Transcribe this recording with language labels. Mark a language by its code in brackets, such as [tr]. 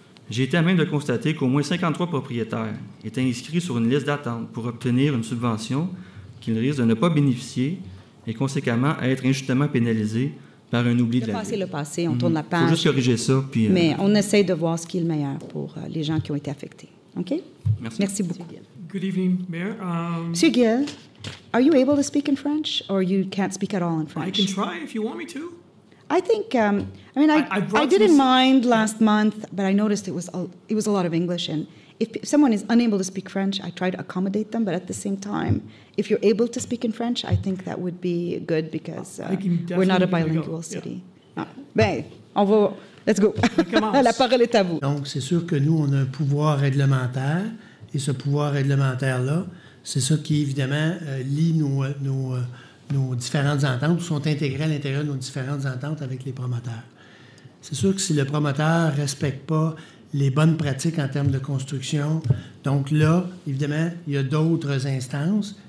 [fr] J'ai été à même de constater qu'au moins 53 propriétaires étaient inscrits sur une liste d'attente pour obtenir une subvention qu'il risque de ne pas bénéficier et conséquemment être injustement pénalisé par un oubli de la ville. Le passé, on tourne la page. Il faut juste corriger ça. Puis, mais on essaie de voir ce qui est le meilleur pour les gens qui ont été affectés. OK? Merci beaucoup. [en] Good evening, Mayor. Monsieur Gill, are you able to speak in French or you can't speak at all in French? I can try if you want me to. I think, I didn't mind last month, but I noticed it was a lot of English. And if someone is unable to speak French, I try to accommodate them. But at the same time, if you're able to speak in French, I think that would be good because we're not a bilingual city. Yeah. [fr] Ben, [en] let's go. [fr] La parole est à vous. Donc, c'est sûr que nous, on a un pouvoir réglementaire. Et ce pouvoir réglementaire-là, c'est ça qui, évidemment, lie nos différentes ententes, ou sont intégrées à l'intérieur de nos différentes ententes avec les promoteurs. C'est sûr que si le promoteur ne respecte pas les bonnes pratiques en termes de construction, donc là, évidemment, il y a d'autres instances.